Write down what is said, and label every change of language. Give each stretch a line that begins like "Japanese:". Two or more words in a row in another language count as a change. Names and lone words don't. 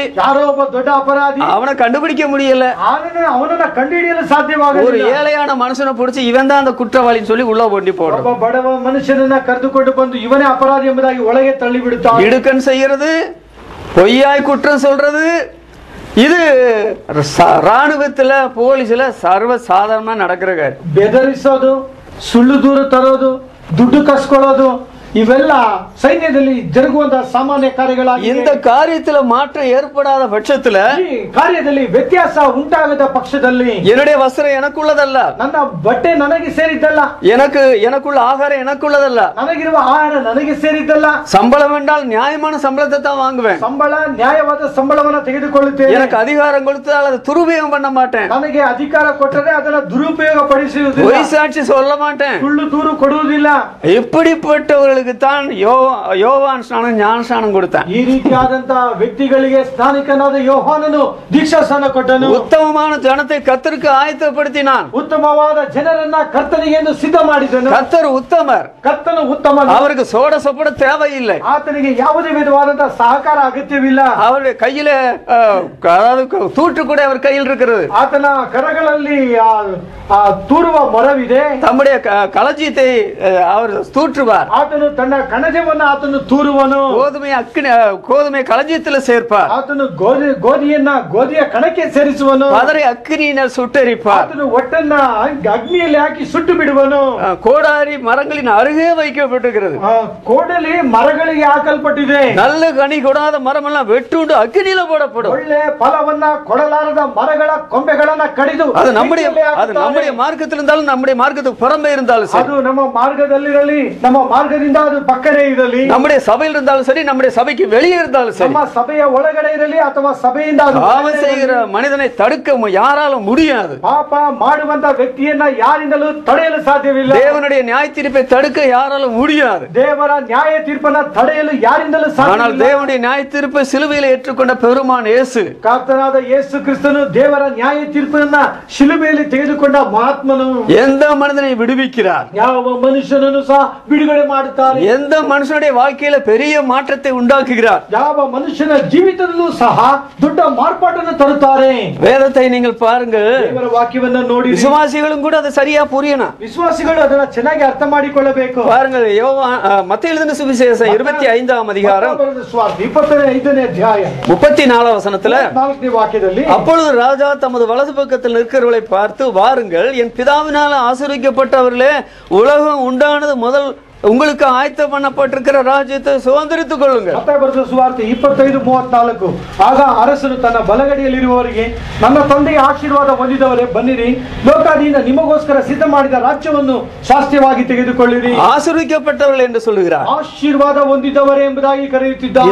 Kannada: ಯಾರೋ ಒಬ್ಬ ದೊಡ್ಡ ಅಪರಾಧಿ,
Tamil: அவனை கண்டுபிடிக்க முடியல.
Kannada: ಅವನನ್ನ ಕಂಡುಹಿಡಿಯಲು
Tamil: ஒரு
Kannada: ಸಾಧ್ಯವಾಗಲಿಲ್ಲ.
Tamil: ஏழையான மனுஷனை பிடிச்சு இவன் தான் அந்த குற்றவாளின்னு சொல்லி உள்ள கொண்டு போடுறது.
Kannada: ಒಬ್ಬ ಬಡವ ಮನುಷ್ಯನನ್ನ ಕರೆದುಕೊಂಡು ಬಂದು ಇವನೇ ಅಪರಾಧಿ ಎಂಬುದಾಗಿ ಒಳಗೆ ತಳ್ಳಿ ಬಿಡುತ್ತಾನೆ.
Tamil: இடுக்கன் செய்யறது, பொய்யாய் குற்றம் சொல்றது, இது ராணுவத்துல போலீஸ்ல சர்வ சாதாரணமா நடக்கிற காரியம்.
Kannada: ಬೆದರಿಸೋದು, ಸುಳ್ಳು ದೂರು ತರೋದು, ದುಡ್ಡು ಕಸ್ಕೊಳ್ಳೋದು ಇವೆಲ್ಲ ಸೈನ್ಯದಲ್ಲಿ ಜರುಗುವಂತಹ ಸಾಮಾನ್ಯ ಕಾರ್ಯಗಳಾಗಿ
Tamil: இந்த காரியத்துல மாற்றம் ஏற்படாத பட்சத்துல,
Kannada: ಈ ಕಾರ್ಯದಲ್ಲಿ ವ್ಯತ್ಯಾಸ ಉಂಟಾಗದ ಪಕ್ಷದಲ್ಲಿ
Tamil: என்னுடைய வஸ்திரம் எனக்குள்ளதல்ல,
Kannada: ನನ್ನ ಬಟ್ಟೆ ನನಗೆ ಸೇರಿದ್ದಲ್ಲ,
Tamil: எனக்குள்ள ஆகாரம் எனக்குள்ளதல்ல,
Kannada: ನನಗಿರುವ ಆಹಾರ ನನಗೆ ಸೇರಿದ್ದಲ್ಲ,
Tamil: சம்பளம் என்றால் நியாயமான சம்பளத்தை தான் வாங்குவேன்,
Kannada: ಸಂಬಳ ನ್ಯಾಯವಾದ ಸಂಬಳವನ್ನು ತೆಗೆದುಕೊಳ್ಳುತ್ತೇನೆ,
Tamil: எனக்கு அதிகாரம் கொடுத்தால் அதை துருபயோகம் பண்ண மாட்டேன்,
Kannada: ನನಗೆ ಅಧಿಕಾರ ಕೊಟ್ಟರೆ ಅದನ್ನು ದುರುಪಯೋಗ ಪಡಿಸುವುದಿಲ್ಲ,
Tamil: பொய் சாட்சி சொல்ல மாட்டேன்,
Kannada: ಸುಳ್ಳು ದೂರು ಕೊಡುವುದಿಲ್ಲ.
Tamil: இப்படிப்பட்டவர்களுக்கு தான் யோவான் ஸ்நானம் ஞான ஸ்நானம் கொடுத்தான்.
Kannada: ಈ ರೀತಿಯಾದಂತಹ ವ್ಯಕ್ತಿಗಳಿಗೆ ಸ್ನಾನಿಕನಾದ ಯೋಹಾನನು ದೀಕ್ಷಾ ಸ್ನಾನ ಕೊಟ್ಟನು.
Tamil: உத்தமமான ஜனத்தை கர்த்தருக்கு ஆயத்தப்படுத்தினான்.
Kannada: ಉತ್ತಮವಾದ ಜನರನ್ನ ಕರ್ತನಿಗೆ ಸಿದ್ಧ ಮಾಡಿದನು.
Tamil: கர்த்தர் உத்தமர்,
Kannada: ಕರ್ತನು ಉತ್ತಮ,
Tamil: அவருக்கு சோட சப்பட தேவையில்லை,
Kannada: ಆತನಿಗೆ ಯಾವುದೇ ವಿಧವಾದಂತಹ ಸಹಕಾರ ಅಗತ್ಯವಿಲ್ಲ.
Tamil: அவருடைய கையில அதாவது தூற்று கூட அவர் கையில் இருக்கிறது,
Kannada: ಆತನ ಕರಗಳಲ್ಲಿ ತೂರುವ ಮೊರವಿದೆ,
Tamil: தம்முடைய களஞ்சியத்தை அவர் தூற்றுவார்,
Kannada: ಆತನು ತನ್ನ ಕಣಜವನ್ನು ಆತನು ತೂರುವನು,
Tamil: கோதுமை களஞ்சியத்தில் சேர்ப்பார்,
Kannada: ಆತನು ಗೋಧಿಯ ಕಣಕ್ಕೆ ಸೇರಿಸುವನು,
Tamil: பதரை அக்கினியினால் சுட்டெரிப்பார்,
Kannada: ಆತನು ಒಟ್ಟನ್ನ ಅಗ್ನಿಯಲ್ಲಿ ಹಾಕಿ ಸುಟ್ಟು ಬಿಡುವನು.
Tamil: கோடாரி மரங்களின் அருகே வைக்கப்பட்டிருக்கிறது,
Kannada: ಕೋಡಲಿ ಮರಗಳಿಗೆ ಹಾಕಲ್ಪಟ್ಟಿದೆ.
Tamil: நல்ல கனி கொடாத மரம் எல்லாம் வெட்டுண்டு அக்கினியில போடப்படும்.
Kannada: ಒಳ್ಳೆ ಫಲವನ್ನ ಕೊಡಲಾರದ ಮರಗಳ ಕೊಂಬೆಗಳನ್ನ ಕಡಿದು
Tamil: அது நம்முடைய மார்க்கத்தில் இருந்தாலும் நம்முடைய மார்க்கத்துக்கு புறம்பே இருந்தாலும் சரி,
Kannada: ಅದು ನಮ್ಮ ಮಾರ್ಗದಲ್ಲಿರಲಿ, ನಮ್ಮ ಮಾರ್ಗದಿಂದ ಅದು ಪಕ್ಕನೇ ಇರಲಿ,
Tamil: நம்முடைய சபையில் இருந்தாலும் சரி, நம்முடைய சபைக்கு வெளியே இருந்தாலும் சரி,
Kannada: ನಮ್ಮ ಸಭೆಯ ಒಳಗಡೆ ಇರಲಿ ಅಥವಾ ಸಭೆಯಿಂದ
Tamil: பாவம் செய்கிற மனிதனை தடுக்க யாராலும் முடியாது.
Kannada: ಪಾಪ ಮಾಡುವಂತ ವ್ಯಕ್ತಿಯನ್ನ ಯಾರಿಂದಲೂ ತಡೆಯಲು ಸಾಧ್ಯವಿಲ್ಲ.
Tamil: தேவனுடைய நியாய தீர்ப்பை தடுக்க யாராலும் முடியாது.
Kannada: ದೇವರ ನ್ಯಾಯ ತೀರ್ಪನ್ನ ತಡೆಯಲು ಯಾರಿಂದಲೂ ಸಾಧ್ಯವಿಲ್ಲ.
Tamil: ஆனால் தேவனுடைய நியாய தீர்ப்பை சிலுவையில் ஏற்றுக்கொண்ட பெருமான் இயேசு,
Kannada: ಕರ್ತನಾದ ಯೇಸು ಕ್ರಿಸ್ತನು ದೇವರ ನ್ಯಾಯ ತೀರ್ಪನ್ನ ಶಿಲುಬೆಯಲ್ಲಿ ತೆಗೆದುಕೊಂಡ ಮಹಾತ್ಮನು
Tamil: எந்த மனிதனை விடுவிக்கிறார்,
Kannada: ಯಾವ ಮನುಷ್ಯನನ್ನು ಸಹ ಬಿಡುಗಡೆ ಮಾಡುತ್ತಾರೆ,
Tamil: எந்த மனுஷனுடைய வாழ்க்கையில பெரிய மாற்றத்தை உண்டாக்குகிறார்,
Kannada: ಯಾವ ಮನುಷ್ಯನ ಜೀವಿತದಲ್ಲೂ ಸಹ ದೊಡ್ಡ ಮಾರ್ಪಾಟನ್ನು ತರುತ್ತಾರೆ.
Tamil: வேதத்தை நீங்கள் பாருங்கள்,
Kannada: ದೇವರ ವಾಕ್ಯವನ್ನ ನೋಡಿ
Tamil: விசுவாசிகளும் கூட அதை சரியா புரியணும்.
Kannada: ವಿಶ್ವಾಸಿಗಳು ಅದನ್ನ ಚೆನ್ನಾಗಿ ಅರ್ಥ ಮಾಡಿಕೊಳ್ಳಬೇಕು.
Tamil: பாருங்கள், மத்தேயு எழுதின சுவிசேஷம் 25ஆம் அதிகாரம்
Kannada: 25ನೇ ಅಧ್ಯಾಯ
Tamil: 34 வசனத்துல,
Kannada: 4ನೇ ವಾಕ್ಯದಲ್ಲಿ,
Tamil: அப்பொழுது ராஜா தமது வலது பக்கத்தில் நிற்கிறவர்களை பார்த்து, வாருங்கள், என் பிதாவினால் ஆசீர்வதிக்கப்பட்டவர்களே, உலகம் உண்டானது முதல் உங்களுக்கு ஆயத்தம் பண்ணப்பட்டிருக்கிற ರಾಜ್ಯத்தை சுதந்திரித்துக் கொள்ளுங்கள்.
Kannada: ಮತ್ತಾಯ ಬರೆದ ಸುವಾರ್ತೆ 25:34. ಆಗ ಅರಸನು ತನ್ನ ಬಲಗಡೆಯಲ್ಲಿರುವವರಿಗೆ, ನನ್ನ ತಂದೆಯ ಆಶೀರ್ವಾದ ಹೊಂದಿದವರೇ, ಬನ್ನಿರಿ, ಲೋಕಾದಿಯಿಂದ ನಿಮಗೋಸ್ಕರ ಸಿದ್ಧ ಮಾಡಿದ ರಾಜ್ಯವನ್ನು ಸ್ವಾಸ್ಥ್ಯವಾಗಿ ತೆಗೆದುಕೊಳ್ಳಿರಿ.
Tamil: ஆசீர்வதிக்கப்பட்டவர்கள் என்று சொல்கிறார்.
Kannada: ಆಶೀರ್ವಾದ ಹೊಂದಿದವರೇ ಎಂಬುದಾಗಿ ಕರೆಯುತ್ತಿದ್ದಾರೆ.